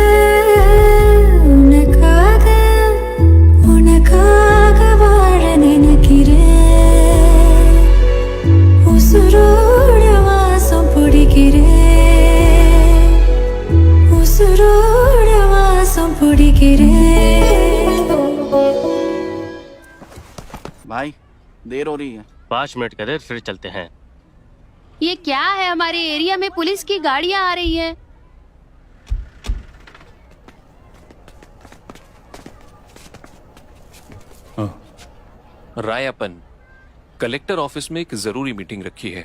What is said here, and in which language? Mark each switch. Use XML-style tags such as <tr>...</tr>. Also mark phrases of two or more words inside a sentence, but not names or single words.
<ta>உனக்காக உனக்காக வாழ நினைக்கிறேன் உசுரோட வாசம் பிடிக்கிறேன் உசுரோட வாசம் பிடிக்கிறேன்</ta> <hi>भाई देर हो रही है। 5 मिनट का देर, फिर चलते हैं। ये क्या है, हमारे एरिया में पुलिस की गाड़ियां आ रही हैं। रायप्पन,</hi> <en>collector office</en> <hi>में एक जरूरी मीटिंग रखी है।</hi>